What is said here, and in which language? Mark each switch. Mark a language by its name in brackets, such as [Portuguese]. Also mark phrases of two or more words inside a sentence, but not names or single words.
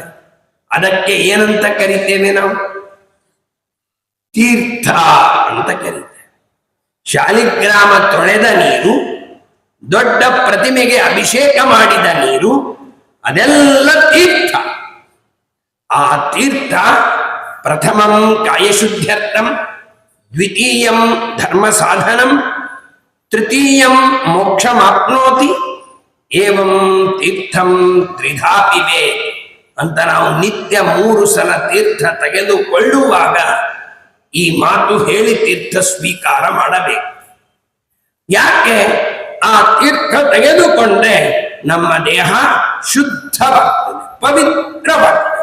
[Kannada] ಅದಕ್ಕೆ ಏನಂತ ಕರಿತೇವೆ ನಾವು? ತೀರ್ಥ ಅಂತ ಕರೀತೇವೆ. ಶಾಲಿಗ್ರಾಮ ತೊಳೆದ ನೀರು, ದೊಡ್ಡ ಪ್ರತಿಮೆಗೆ ಅಭಿಷೇಕ ಮಾಡಿದ ನೀರು, ಅದೆಲ್ಲ ತೀರ್ಥ. ಆ ತೀರ್ಥ [Sanskrit] ಪ್ರಥಮಂ ಕಾಯಶುದ್ಧ್ಯರ್ಥಂ, ದ್ವಿತೀಯಂ ಧರ್ಮ ಸಾಧನಂ, ತೃತೀಯಂ ಮೋಕ್ಷಮಾಪ್ನೋತಿ, ಏವಂ ತೀರ್ಥಂ ತ್ರಿಧಾ ಪಿಬೇತ್ [Kannada] ಅಂತ ನಾವು ನಿತ್ಯ 3 ಸಲ ತೀರ್ಥ ತೆಗೆದುಕೊಳ್ಳುವಾಗ ಈ ಮಾತು ಹೇಳಿ ತೀರ್ಥ ಸ್ವೀಕಾರ ಮಾಡಬೇಕು. ಯಾಕೆ? ಆ ತೀರ್ಥ ತೆಗೆದುಕೊಂಡ್ರೆ ನಮ್ಮ ದೇಹ ಶುದ್ಧವಾಗ್ತದೆ, ಪವಿತ್ರವಾಗ್ತದೆ.